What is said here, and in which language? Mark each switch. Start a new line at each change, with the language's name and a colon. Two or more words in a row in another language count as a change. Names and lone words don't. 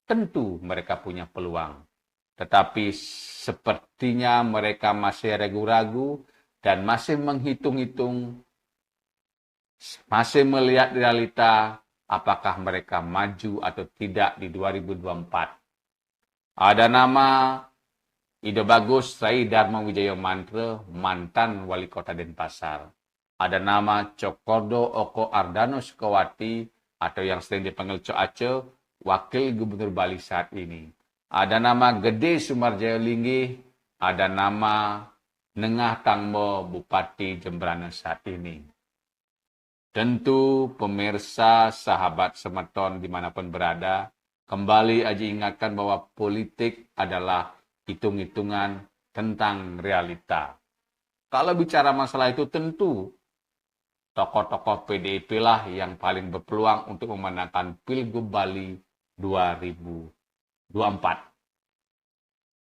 Indonesian: Tentu mereka punya peluang. Tetapi sepertinya mereka masih ragu-ragu dan masih menghitung-hitung, masih melihat realita apakah mereka maju atau tidak di 2024. Ada nama Ide Bagus Rai Dharma Wijaya Mantra, mantan wali kota Denpasar. Ada nama Cokordo Oko Ardano Sukawati atau yang sering dipanggil Cok Aceh, wakil gubernur Bali saat ini. Ada nama Gede Sumarjaya Linggih, ada nama Nengah Tangbo Bupati Jembrana saat ini. Tentu pemirsa, sahabat semeton dimanapun berada, kembali Aji ingatkan bahwa politik adalah hitung-hitungan tentang realita. Kalau bicara masalah itu tentu tokoh-tokoh PDIP lah yang paling berpeluang untuk memenangkan Pilgub Bali 2024.